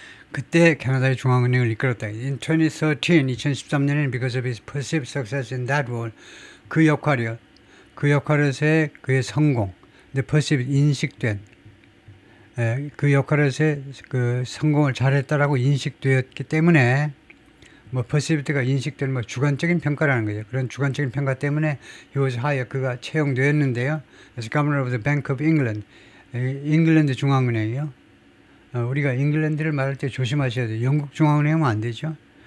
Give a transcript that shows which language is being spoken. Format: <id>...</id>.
<ko>그때 캐나다의 중앙은행을 이끌었다. In 2013년에는</ko> <en>because of his perceived success in that role,</en> <ko>그 역할에서의 그의 성공, perceived 인식된 그 역할에서의 그 성공을 잘했다라고 인식되었기 때문에 뭐 퍼시비티가 인식되는 뭐 주관적인 평가라는 거죠. 그런 주관적인 평가 때문에</ko> <en>he was hired,</en> <ko>그가 채용되었는데요.</ko> <en>as governor of the Bank of England,</en> <ko>잉글랜드 중앙은행이요. 우리가 잉글랜드를 말할 때 조심하셔야 돼요. 영국 중앙은행은 안 되죠.</ko>